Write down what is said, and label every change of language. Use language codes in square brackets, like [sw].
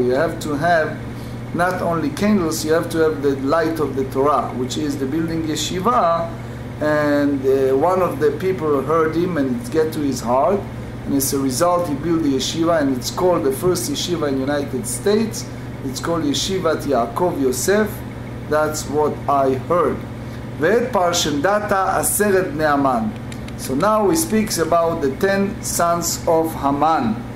[en] You have to have not only candles, you have to have the light of the Torah, which is the building yeshiva. And one of the people heard him, and it get to his heart, and as a result he built the yeshiva, and it's called the first yeshiva in the United States. It's called Yeshivat Yaakov Yosef. That's what I heard. [he] ואת פרשנדתה עשרת בני המן. [en] So now he speaks about the 10 sons of Haman.